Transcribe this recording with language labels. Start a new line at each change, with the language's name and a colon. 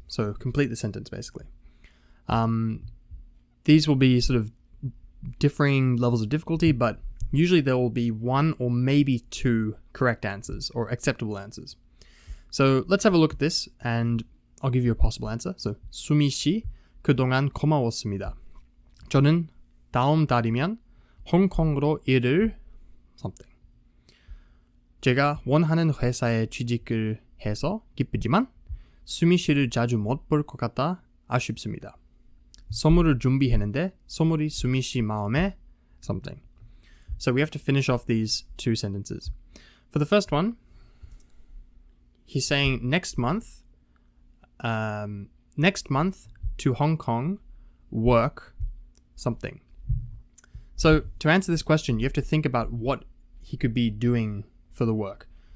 English: So complete the sentence basically. These will be sort of differing levels of difficulty, but usually there will be 1 or maybe 2 correct answers or acceptable answers. So let's have a look at this and I'll give you a possible answer.
Korean: So 수미 씨, 그동안 고마웠습니다. 저는 다음 달이면 홍콩으로 일을 something. 제가 원하는 회사에 취직을 해서 기쁘지만 수미 씨를 자주 못 볼 것 같아 아쉽습니다. 선물을 준비했는데 선물이 수미 씨 마음에 something.
English: So we have to finish off these 2 sentences. For the first one, he's saying next month to Hong Kong, work something. So to answer this question, you have to think about what he could be doing for the work.